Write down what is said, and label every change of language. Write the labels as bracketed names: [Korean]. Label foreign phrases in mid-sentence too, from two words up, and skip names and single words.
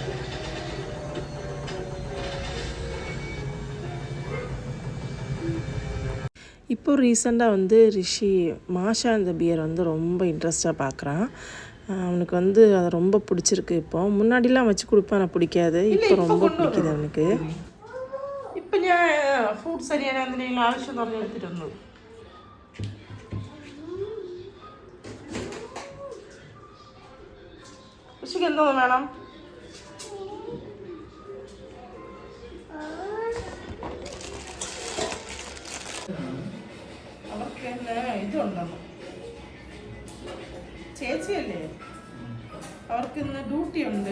[Tamil] இப்போ ரீசெண்டாக வந்து ரிஷி மாஷா இந்த பியர் வந்து ரொம்ப இன்ட்ரெஸ்ட்டாக பார்க்குறான். அவனுக்கு வந்து அது ரொம்ப பிடிச்சிருக்கு. இப்போ முன்னாடிலாம் வச்சு கொடுப்பேன், எனக்கு பிடிக்காது. இப்போ ரொம்ப பிடிக்குது அவனுக்கு. [Malayalam] ഇപ്പം ഞാൻ ഫ്രൂട്ട്സ് അരിയാൻ എന്തെങ്കിലും ആവശ്യം പറഞ്ഞ് എടുത്തിരുന്നു. ഋഷിക്ക് എന്തോന്ന് വേണം? അവർക്ക് തന്നെ ഇതുണ്ടെന്ന്, ചേച്ചിയല്ലേ, അവർക്ക് ഇന്ന് ഡ്യൂട്ടി ഉണ്ട്.